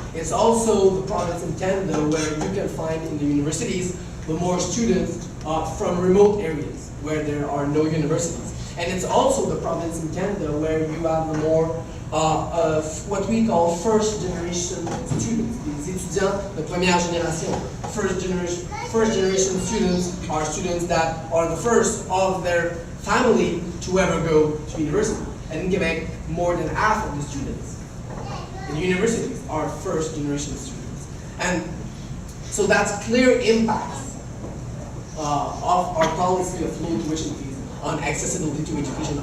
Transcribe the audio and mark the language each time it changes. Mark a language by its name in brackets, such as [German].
[English] It's also the province in Canada where you can find in the universities the more students from remote areas where there are no universities. And it's also the province in Canada where you have the more what we call first generation students. [French] Les étudiants de première génération. [English] First generation students are students that are the first of their family to ever go to university. And in Quebec, more than half of the students in universities are first generation students. And so that's clear impacts of our policy of low tuition fees on accessibility to education.